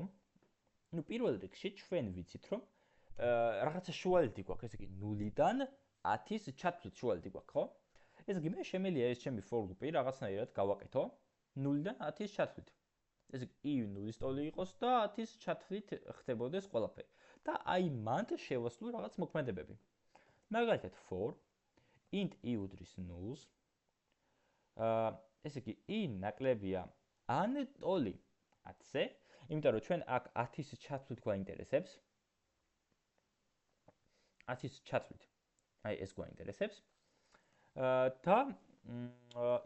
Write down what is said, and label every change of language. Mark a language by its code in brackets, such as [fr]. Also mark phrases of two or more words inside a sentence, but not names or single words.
[ka] ну პირველ რიგში ჩვენ ვიცით რომ რაღაცა შუალედი გვაქვს, ესე იგი 0-დან 10-ის ჩათვლით შუალედი გვაქვს, ხო? ესე იგი მე შემიძლია ეს ჩემი [en] for loop-ი [ka] რაღაცნაირად გავაკეთო 0-დან 10-ის ჩათვლით. ესე იგი i 0-ის ტოლი იყოს და 10-ის ჩათვლით ხდებოდეს ყველაფერი. და აი მანდ შევასვლო რაღაც მოქმედებები. მაგალითად [en] for int i [ka] უდრის 0-ს. ესე იგი i ნაკლებია an ტოლი 10-ზე, იმიტომ რომ ჩვენ აქ 10-ის ჩათვლით გვაინტერესებს. 10-ის ჩათვლით. აი ეს გვაინტერესებს. და i++.